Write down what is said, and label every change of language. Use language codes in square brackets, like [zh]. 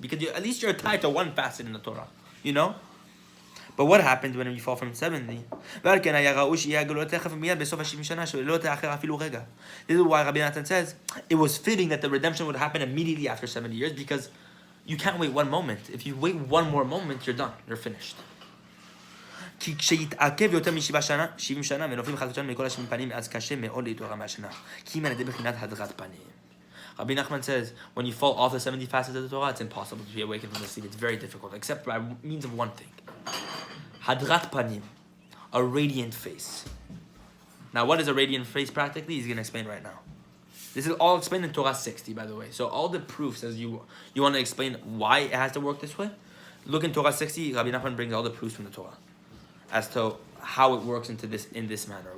[en] Because at least you're tied to one facet in the Torah. You know? But what happens when you fall from 70? This is why Rabbi Natan says it was fitting that the redemption would happen immediately after 70 years, because you can't wait one moment. If you wait one more moment, you're done. You're finished. [he] כי כשיתעכב יותר מ70 שנה ונופלים חס ושלום מכל ה70 פנים, אז קשה מאוד להתעורר מהשינה. כי אם על ידי בחינת הדרת פנים. [en] Rabbi Nachman says, when you fall off the 70 facets of the Torah, it's impossible to be awakened from the sleep. It's very difficult, except by means of one thing. Hadrat panim, a radiant face. Now, what is a radiant face practically? He's going to explain right now. This is all explained in Torah 60, by the way. So all the proofs, as you want to explain why it has to work this way, look in Torah 60, Rabbi Nachman brings all the proofs from the Torah as to how it works in this manner.